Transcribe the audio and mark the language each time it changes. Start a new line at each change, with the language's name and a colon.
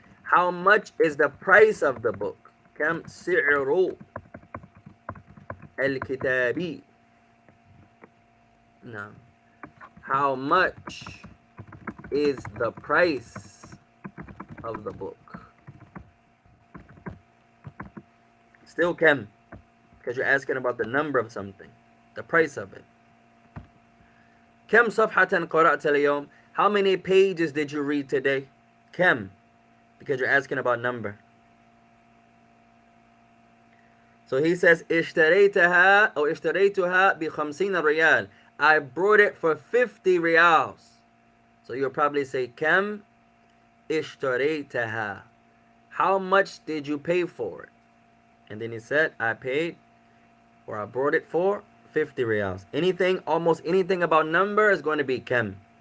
English: How much is the price of the book?
Arabic: Kem si'ru al-kitabi?
English: No. How much is the price of the book? Still kem, because you're asking about the number of something, the price of it.
Arabic: Kem صفحة قرأت اليوم?
English: How many pages did you read today? Kem, because you're asking about number. So he says
Arabic: اشتريتها أو اشتريتها ب50 ريال.
English: I brought it for 50 riyals. So you'll probably say
Arabic: kem اشتريتها.
English: How much did you pay for it? And then he said I paid, or I brought it for 50 riyals. Anything, almost anything about number is going to be kem.